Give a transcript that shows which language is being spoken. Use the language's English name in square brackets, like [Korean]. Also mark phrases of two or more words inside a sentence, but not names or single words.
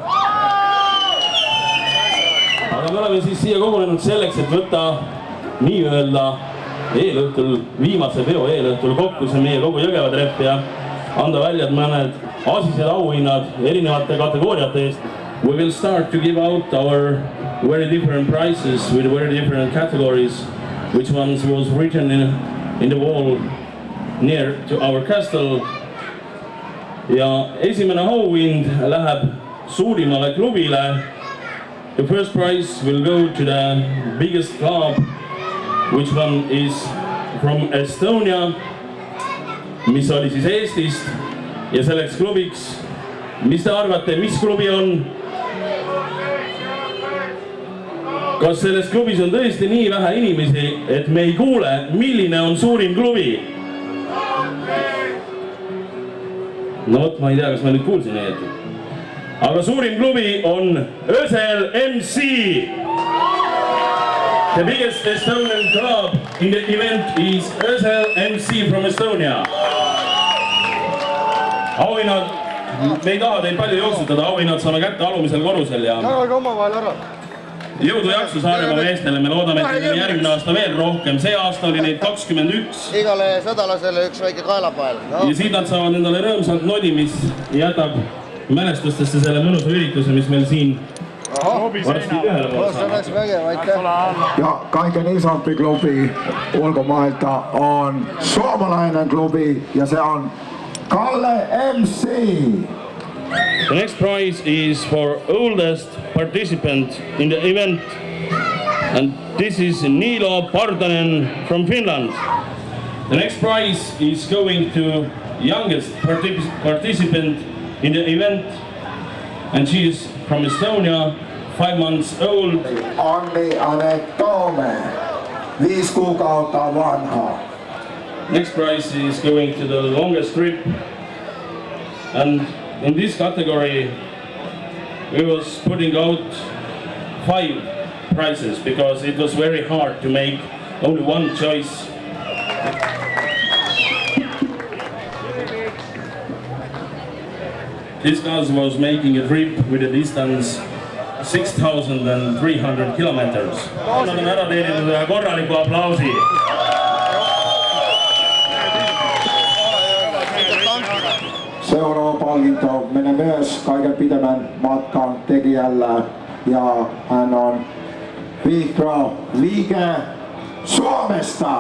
[Estonian] Aga me oleme siis siia kogunenud selleks, et võtta nii-öelda eelõhtul, viimase peo eelõhtul kokku see meie kogu Jõgeva trepp ja anda välja mõned asised auhinnad erinevate kategooriate eest. [English] We will start to give out our very different prizes with very different categories, which ones was written in the wall near to our castle. [Estonian] Ja esimene auhind läheb suurimale klubile. [English] The first prize will go to the biggest club, which one is from Estonia, [Estonian] mis oli siis Eestist ja selleks klubiks, mis te arvate, mis klubi on? Kas selles klubis on tõesti nii vähe inimesi, et me ei kuule, milline on suurim klubi? No vot, ma ei tea, kas ma nüüd kuulsin õieti. Aga suurim klubi on Ösel MC. The biggest Estonian club in the event is Ösel MC from Estonia. Auhinnad, me ei taha teid palju jooksutada, auhinnad saame kätte alumisel korrusel ja jagage omavahel ära. Jõudu jaksu Saaremaa meestele, me loodame, et meil järgmine aasta veel rohkem. See aasta oli neid 21. Igale sõdalasele üks väike kaelapael. Ja siit nad saavad endale rõõmsalt nodi, mis jätab mälestustesse selle mõnusa ürituse, mis meil siin varsti ühele poole saab. [Finnish] Ja kaiken isompi klubi ulkomailta on suomalainen klubi ja se on Kalle MC. [English] The next prize is for oldest participant in the event, and this is Niilo Partanen from Finland. The next prize is going to youngest participant in the event, and she is from Estonia, 5 months old. [Finnish] Anni Anetome, 5 kuukautta vanha. [English] Next prize is going to the longest trip, and in this category we was putting out 5 prizes because it was very hard to make only one choice. This guy was making a trip with a distance 6,300 kilometers. [Estonian] Nad on ära teeninud ühe korraliku aplausi. [Finnish] Seuraava palkinto menee myös kaiken pidemmän matkan tekijällä ja hän on Vihra Liike Suomesta.